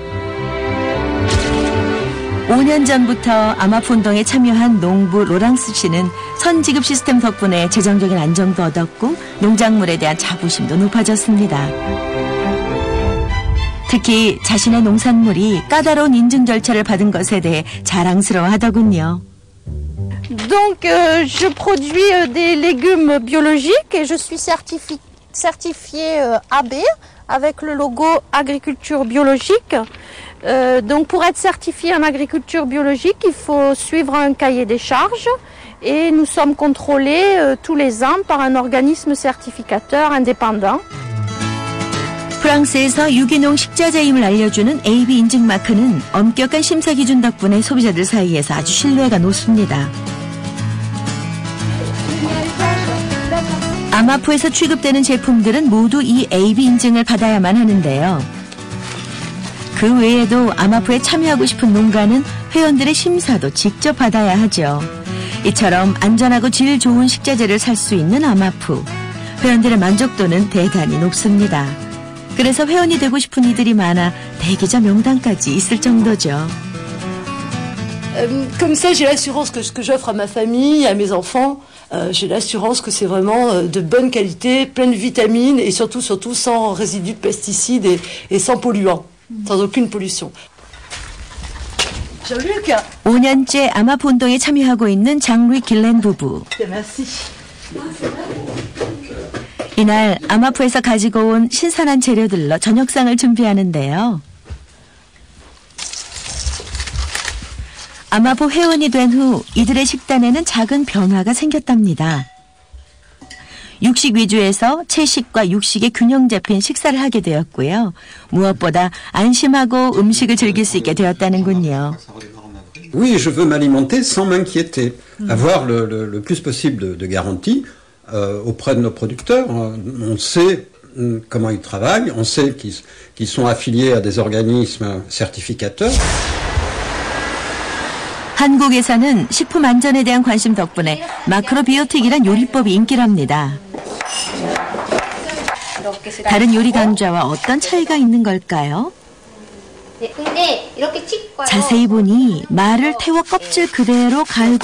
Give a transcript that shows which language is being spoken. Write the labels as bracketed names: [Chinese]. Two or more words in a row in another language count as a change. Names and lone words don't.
[Korean] 5년 전부터 아마프 운동에 참여한 농부 로랑스 씨는 선지급 시스템 덕분에 재정적인 안정도 얻었고 농작물에 대한 자부심도 높아졌습니다. 특히 자신의 농산물이 까다로운 인증 절차를 받은 것에 대해 자랑스러워하더군요. [French] Donc je produis des légumes biologiques et je suis certifiée AB avec le logo agriculture biologique. Donc pour être certifié en agriculture biologique, il faut suivre un cahier des charges et nous sommes contrôlés tous les ans par un organisme certificateur indépendant. [Korean] 프랑스에서 유기농 식자재임을 알려주는 AB 인증 마크는 엄격한 심사 기준 덕분에 소비자들 사이에서 아주 신뢰가 높습니다. 아마프에서 취급되는 제품들은 모두 이 AB 인증을 받아야만 하는데요. 그 외에도 아마프에 참여하고 싶은 농가는 회원들의 심사도 직접 받아야 하죠. 이처럼 안전하고 질 좋은 식자재를 살 수 있는 아마프. 회원들의 만족도는 대단히 높습니다. 그래서 회원이 되고 싶은 이들이 많아 대기자 명단까지 있을 정도죠. [French] Comme ça, j'ai l'assurance que ce que j'offre à ma famille, à mes enfants, j'ai l'assurance que c'est vraiment de bonne qualité, plein de vitamines et surtout sans résidus de pesticides et sans polluants, sans aucune pollution. Jean-Luc. [Korean] 5년째 아마프 운동에 참여하고 있는 장루이 길렌 부부. [French] Merci. [Korean] 이날 아마프에서 가지고 온 신선한 재료들로 저녁상을 준비하는데요. 아마프 회원이 된 후 이들의 식단에는 작은 변화가 생겼답니다. 육식 위주에서 채식과 육식의 균형 잡힌 식사를 하게 되었고요. 무엇보다 안심하고 음식을 즐길 수 있게 되었다는군요. [French] Oui, je veux m'alimenter sans m'inquiéter, avoir le plus possible de garantie auprès de nos producteurs. On sait comment ils travaillent, on sait qu'ils sont affiliés à des organismes certificateurs. [Korean] 한국에서는 식품 안전에 대한 관심 덕분에 마크로비오틱이란 요리법이 인기랍니다. 다른 요리 강좌와 어떤 차이가 있는 걸까요? 자세히 보니 말을 태워 껍질 그대로 갈고